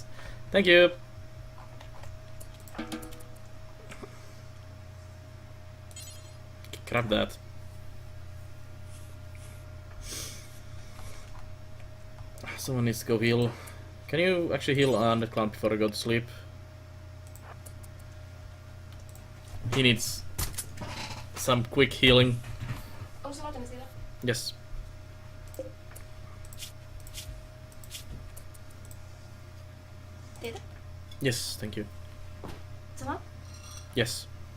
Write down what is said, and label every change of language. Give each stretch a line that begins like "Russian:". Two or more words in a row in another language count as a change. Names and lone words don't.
English: Thank you. Grab that. Someone needs to go heal. Can you actually heal Underclown before I go to sleep? He needs some quick healing.
Finnish: Onko se laittanut siitä?
English: Yes.
Finnish: Teitä?
English: Yes, thank you.
Finnish: Sama?
English: Yes.